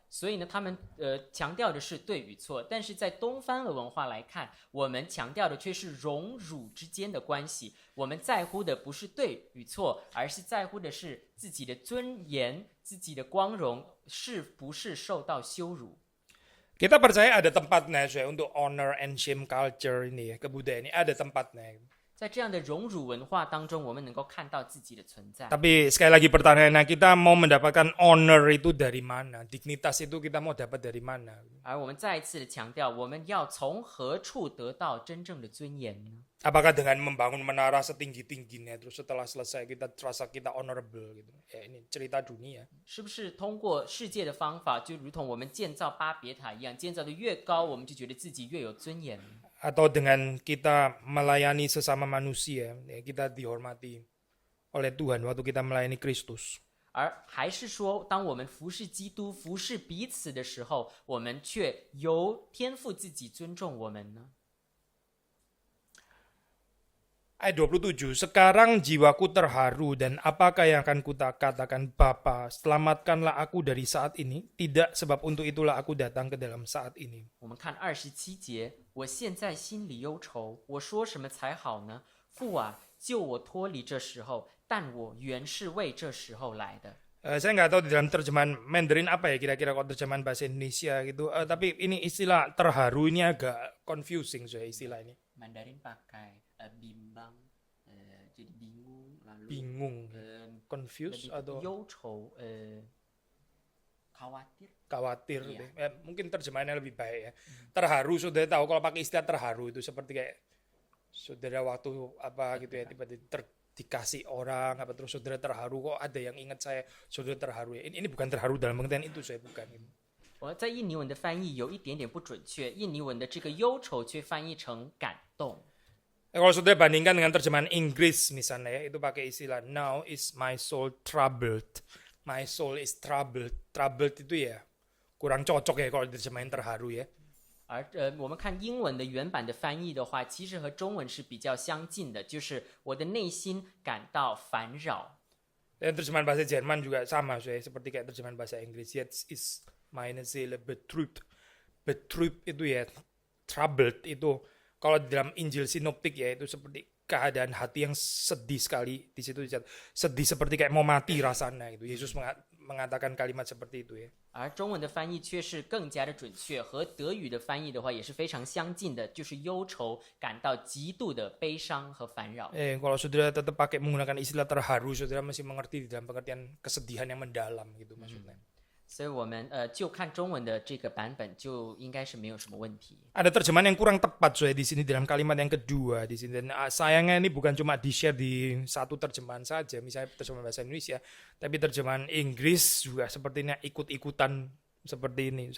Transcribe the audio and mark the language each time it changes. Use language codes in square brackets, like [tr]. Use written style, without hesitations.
[zh] 所以呢，他们强调的是对与错，但是在东方的文化来看，我们强调的却是荣辱之间的关系。我们在乎的不是对与错，而是在乎的是自己的尊严、自己的光荣是不是受到羞辱。 [id] Kita percaya ada tempatnya saya untuk [en] honor and shame culture [id] ini ya, kebudayaan ini ada tempatnya. [zh] 在这样的荣辱文化当中，我们能够看到自己的存在。 [id] Tapi sekali lagi pertanyaannya, kita mau mendapatkan honor itu dari mana? Dignitas itu kita mau dapat dari mana? [zh] 而我们再一次的强调，我们要从何处得到真正的尊严呢？ [id] Apakah dengan membangun menara setinggi-tingginya terus setelah selesai kita terasa kita honorable gitu? Ya ini cerita dunia. [zh] 是不是通过世界的方法，就如同我们建造巴别塔一样，建造的越高，我们就觉得自己越有尊严呢？ [id] Atau dengan kita melayani sesama manusia, ya, kita dihormati oleh Tuhan waktu kita melayani Kristus. [zh] 而还是说，当我们服侍基督、服侍彼此的时候，我们却由天父自己尊重我们呢？ [id] Ayat 27, sekarang jiwaku terharu dan apakah yang akan katakan Bapa, selamatkanlah aku dari saat ini, tidak sebab untuk itulah aku datang ke dalam saat ini. [zh] 我们看27节，我现在心里忧愁，我说什么才好呢？父啊，救我脱离这时候，但我原是为这时候来的。 [id] Saya nggak tahu di dalam terjemahan Mandarin apa ya kira-kira kalau terjemahan bahasa Indonesia gitu. Tapi ini istilah terharu ini agak confusing saya istilah ini. Mandarin pakai bimbang, jadi bingung, lalu Bingung, confused lebih atau [zh] 忧愁，khawatir. [id] khawatir. Iya. Ya, mungkin terjemahannya lebih baik ya. Terharu saudara tahu kalau pakai istilah terharu itu seperti kayak saudara waktu apa gitu ya tiba-tiba dikasih orang apa terus saudara terharu kok ada yang ingat saya saudara terharu ya. Ini bukan terharu dalam pengertian itu saya bukan. [zh] 我在印尼文的翻译有一点点不准确，印尼文的这个忧愁却翻译成感动。 [id] Kalau saudara bandingkan dengan terjemahan Inggris misalnya ya, itu pakai istilah [en] now is my soul troubled. My soul is troubled. [id] Troubled itu ya kurang cocok ya kalau diterjemahin terharu ya. [zh] 而我们看英文的原版的翻译的话，其实和中文是比较相近的，就是我的内心感到烦扰。 [id] Dan terjemahan bahasa Jerman juga sama seperti kayak terjemahan bahasa Inggris. [de] Jetzt ist meine Seele betrübt. [id] Betrübt itu ya troubled itu kalau di dalam Injil sinoptik ya itu seperti keadaan hati yang sedih sekali di situ sedih seperti kayak mau mati rasanya itu. Yesus mengatakan kalimat seperti itu ya. [zh] 而中文的翻译却是更加的准确，和德语的翻译的话也是非常相近的，就是忧愁，感到极度的悲伤和烦扰。 [id] Kalau saudara tetap pakai menggunakan istilah terharu, saudara masih mengerti di dalam pengertian kesedihan yang mendalam gitu maksudnya. [zh] 所以我们就看中文的这个版本，就应该是没有什么问题。 [id] Ada terjemahan yang kurang tepat di sini dalam kalimat yang kedua di sini. Dan sayangnya ini bukan cuma di-share di satu terjemahan saja, misalnya terjemahan bahasa Indonesia, tapi terjemahan Inggris juga sepertinya ikut-ikutan seperti ini.